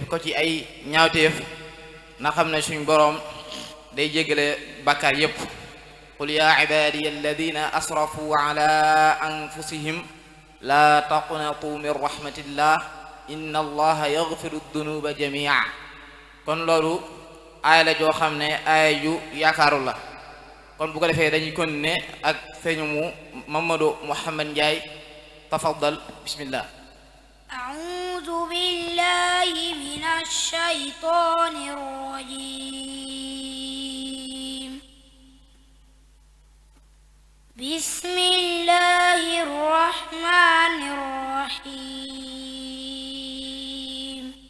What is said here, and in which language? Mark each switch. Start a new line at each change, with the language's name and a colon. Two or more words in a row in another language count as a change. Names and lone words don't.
Wolof: ko ci ay ñaawteef na xam ne suñ boroom day jéggale bàkkaar yépp
Arabic: قل يا عبادي الذين أسرفوا على أنفسهم لا تقنطوا من رحمة الله إن الله يغفر الذنوب جميعا
Wolof: kon loolu aaya la joo xam ne aaya ju yaakaaru la kon bu ko defee dañuy continuer ak sëñ mu Mamadou Mouhamed Ndiaye
Arabic: تفضل بسم الله أعوذ بالله من الشيطان الرجيم بسم الله الرحمن الرحيم